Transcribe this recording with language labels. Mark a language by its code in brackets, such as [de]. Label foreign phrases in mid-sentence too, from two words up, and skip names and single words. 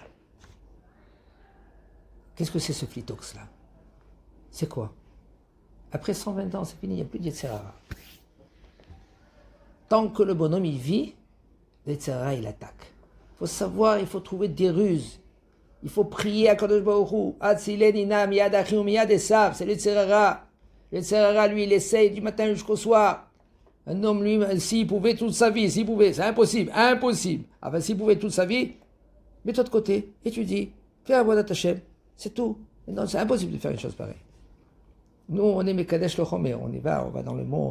[fr] Qu'est-ce que c'est ce flitox là? C'est quoi? Après 120 ans, c'est fini, il n'y a plus de [he] יצר הרע. [fr] Tant que le bonhomme, il vit, le [he] יצר הרע, [fr] il attaque. Il faut savoir, il faut trouver des ruses. Il faut prier à [he] קדוש ברוך הוא. הצילני נא מיד אחי מיד עשו. [fr] C'est le [he] יצר הרע. [fr] Le [he] יצר הרע, [fr] lui, il essaye du matin jusqu'au soir. Un homme, lui, s'il pouvait toute sa vie, c'est impossible. Enfin, s'il pouvait toute sa vie, mets-toi de côté, étudie, fais un [he] עבודת השם, [fr] c'est tout. Non, c'est impossible de faire une chose pareille. Nous, on est Mekadesh le Chomer, on va dans le monde.